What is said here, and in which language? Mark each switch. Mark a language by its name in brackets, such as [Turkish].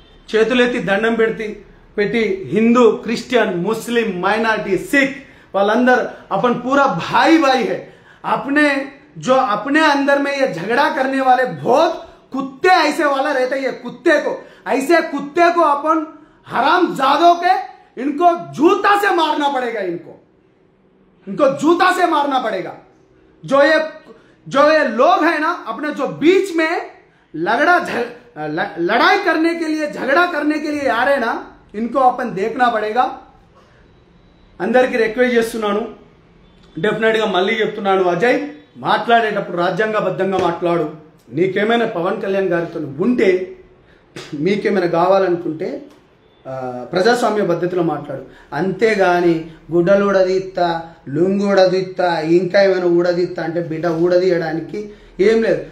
[Telugu] చేతులెత్తి దండం పెట్టి హిందూ, క్రిస్టియన్, ముస్లిం, మైనార్టీ, సిక్ वालंदर [Hindi] अपन पूरा भाई भाई है. अपने अंदर में ये झगड़ा करने वाले बहुत कुत्ते ऐसे वाला रहते हैं. ऐसे कुत्ते को अपन हराम जादों के इनको जूता से मारना पड़ेगा. इनको जूता से मारना पड़ेगा. जो ये लोग हैं ना, अपने जो बीच में लड़ाई करने के लिए, झगड़ा करने के लिए आ रहे ना, इनको अपन देखना पड़ेगा. [Telugu] అందరికీ రిక్వెస్ట్ చేస్తున్నాను. డెఫినెట్గా మళ్ళీ చెప్తున్నాను, అజయ్ మాట్లాడేటప్పుడు రాజ్యాంగబద్ధంగా మాట్లాడు. నీకేమైనా పవన్ కళ్యాణ్ గారితో ఉంటే, మీకేమైనా కావాలనుకుంటే ప్రజాస్వామ్య పద్ధతిలో మాట్లాడు. అంతేగాని గుడ్డలు ఊడదీస్తా, లుంగు ఊడదీస్తా, ఇంకా ఏమైనా ఊడదీస్తా అంటే బిడ్డ ఊడదీయడానికి ఏం లేదు.